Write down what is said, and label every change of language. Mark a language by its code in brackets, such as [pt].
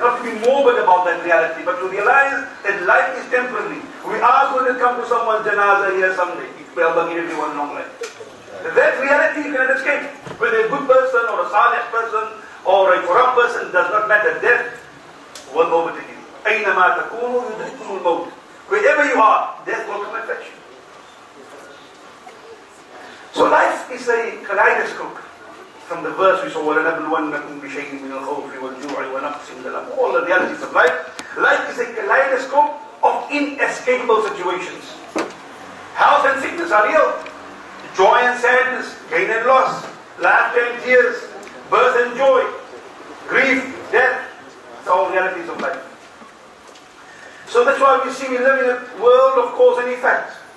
[en] Not to be morbid about that reality, but to realize that life is temporary. We are going to come to someone's janazah here someday. May Allah give everyone long life. That reality you cannot escape. Whether a good person or a salih person or a corrupt person, does not matter. Death will overtake you. [ar] أينما تكونوا يدرككم الموت. [en] Wherever you are, death will come and fetch you. So life is a kaleidoscope. From the verse we saw, [ar] وَلَنَبْلُوَنَّكُمْ بِشَيْءٍ مِنَ الْخَوْفِ وَالْجُوعِ وَنَقْصٍ مِنَ الْأَمْوَالِ. [en] All the realities of life. Life is a kaleidoscope of inescapable situations. Health and sickness are real. Joy and sadness, gain and loss, laughter and tears, birth and joy, grief, death. It's all realities of life. So that's why we see we live in a world of cause and effect.